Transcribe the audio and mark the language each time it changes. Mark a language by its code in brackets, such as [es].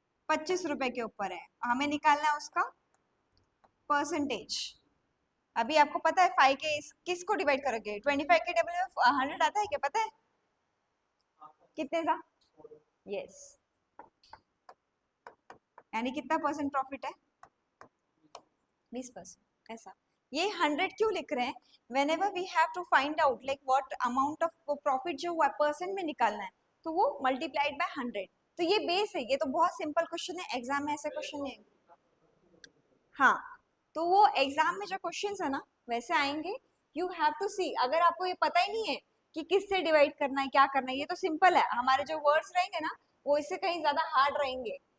[hi] 25 रुपए के ऊपर है। हमें निकालना है उसका परसेंटेज। अभी आपको पता है 5 के किसको डिवाइड करोगे? 25 के टेबल में 100 आता है क्या, पता है कितने का? यस, यानी कितना परसेंट प्रॉफिट है? 20%। ऐसा, ये 100 क्यों लिख रहे हैं? [en] whenever we have to find out like what amount of profit [hi] जो परसेंट में निकालना है, तो वो मल्टीप्लाइड बाय 100। तो ये बेस है, ये तो बहुत सिंपल क्वेश्चन है, एग्जाम में ऐसे क्वेश्चन नहीं। हाँ, तो वो एग्जाम में जो क्वेश्चंस है ना वैसे आएंगे। [en] you have to see, [hi] अगर आपको ये पता ही नहीं है कि किससे डिवाइड करना है, क्या करना है, ये तो सिंपल है। हमारे जो वर्ड्स रहेंगे ना, वो इससे कहीं ज्यादा हार्ड रहेंगे।